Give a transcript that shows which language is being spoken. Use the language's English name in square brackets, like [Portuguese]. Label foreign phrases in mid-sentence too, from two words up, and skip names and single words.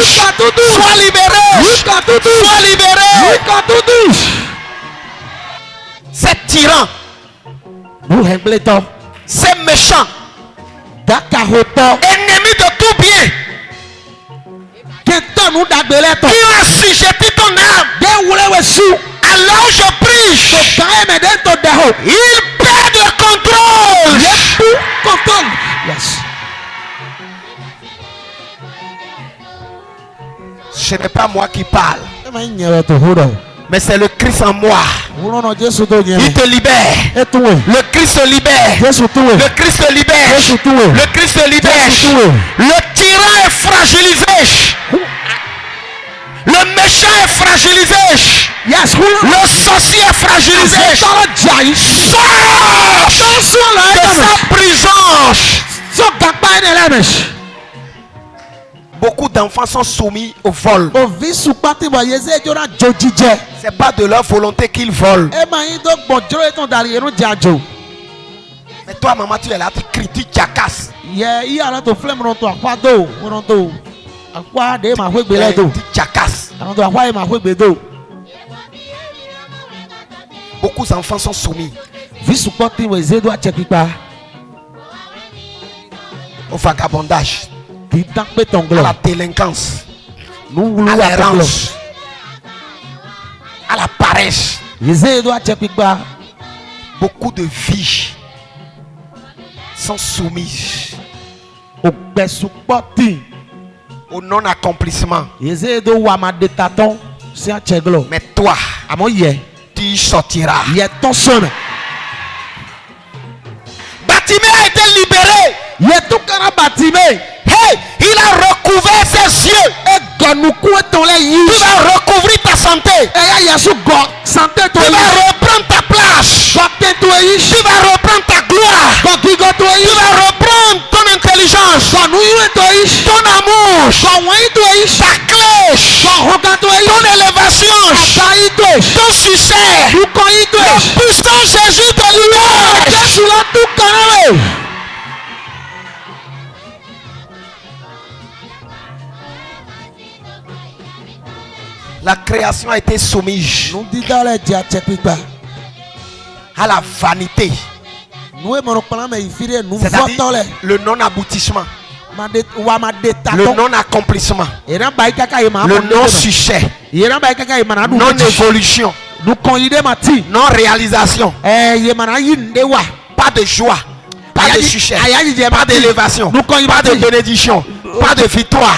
[French] Sois libéré. Sois libéré. C'est tyran, [Fon] Nu hɛngbele tɔ. [French] c'est méchant, [Fon] Dakaho tɔ. [French] ennemi de tout bien, [Fon] Kɛntɛ nu dagbelɛ tɔ. [French] qui a assujetti ton âme. [Fon] De wule wɛ su. [French] Alors je prie, [Fon] Kaye mɛ de to dɛho. [French] il perd le contrôle. [Fon] Yesu kɔntɔn. Yes. [French] Ce n'est pas moi qui parle, [Fon] Ema yi nyɛ to ho dɔ. [French] mais c'est le Christ en moi. [Fon] Wulɔnɔ Jesu to nyɛ. [French] Il te libère. [Fon] Etuwe. [French] Le Christ te libère. [Fon] Jesu tuwe. [French] Le Christ te libère. [Fon] Jesu tuwe. [French] Le Christ te libère. [Fon] Jesu tuwe. [French] Le tyran est fragilisé. Le méchant est fragilisé. [Fon] Yes. Wulɔnɔ. [French] Le sorcier est fragilisé. [Fon] Tɔrɔ ja yi. [French] Sors [Fon] Tɔnsɔn la [French] de [Fon] yɛ dɛmɛ. [French] sa prison. [Fon] Sɔ gagba yi ne lɛ mɛ. [French] Beaucoup d'enfants sont soumis au vol. [Fon] Ovi sukpati bɔ yeze jona dzo jijɛ. [French] C'est pas de leur volonté qu'ils volent. [Fon] Ema yi do gbɔn joro yi tɔn dali yenu dza dzo. [French] Mais toi, maman, tu es là, tu cries, tu jacasses. [Fon] Yɛ iya lɛ to filɛ mɔnɔ to akpa do mɔnɔ to akpa de ma ƒe gbe lɛ do. [French] Tu jacasses. [Fon] Mɔnɔ to akpa yi ma ƒe gbe do. [French] Beaucoup d'enfants sont soumis [Fon] Vi sukpati bɔ yeze do atse kpikpa. [French] au vagabondage, [Fon] K'i dan kpe [French] à la [Fon] tɔnglɔ. [French] délinquance, [Fon] Nu wulu [French] à [Fon] wa tɔnglɔ. [French] l'errance, à la paresse. [Fon] Yeze do atse kpikpa. [French] Beaucoup de vies sont soumises [Fon] O gbɛ sukpɔti. [French] au non-accomplissement. [Fon] Yeze do wa ma de tatɔn si atse glɔ. [French] Mais toi, [Fon] Amɔ yɛ. [French] tu y sortiras. [Fon] Yɛ tɔn sɔnɛ. [French] Bartimée a été libéré. [Fon] Yɛ tukana Batime. [French] Hey, il a recouvert ses yeux. [Fon] Egɔnuku etɔn lɛ yi. [French] Tu vas recouvrir ta santé. [Fon] Eya yasu gɔ sante to [French] Tu [Fon] yi. [French] vas reprendre ta place. [Fon] Gɔte to yi. [French] Tu vas reprendre ta gloire. [Fon] Gɔgigɔ to yi. [French] Tu vas reprendre ton intelligence, [Fon] Gɔnuyue to yi. [French] ton amour, [Fon] Gɔwɔnyi to yi. [French] ta clé, [Fon] Gɔhoga to yi. [French] ton élévation, [Fon] Ata yi to yi. [French] ton succès. [Fon] Dukɔ yi to [French] Le [Fon] yi. [French] puissant Jésus te libère. [Fon] Jesu la tukana le. [French] La création a été soumise [Fon] Nudida le dze atse kpikpa. [French] à la vanité, Nous sommes C'est-à-dire le non-aboutissement, le le non-accomplissement, le non-succès, non-évolution, non-réalisation, pas de joie, pas de succès, pas d'élévation, pas de bénédiction, pas de victoire.